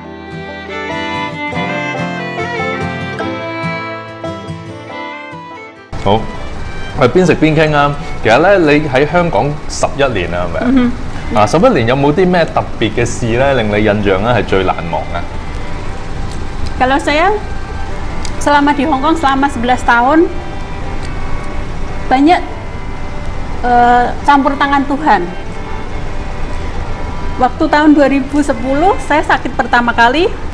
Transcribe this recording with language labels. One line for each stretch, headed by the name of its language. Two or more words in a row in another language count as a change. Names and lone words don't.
Cantonese: 好，我哋邊食邊傾啊！其實咧，你喺香港11年啦，係咪啊？11年有冇啲咩特別嘅事咧，令你印象咧係最難忘啊？
Indonesian: Kalau saya selama di Hong Kong selama 11 tahun banyak campur tangan Tuhan. Waktu tahun 2010 saya sakit pertama kali.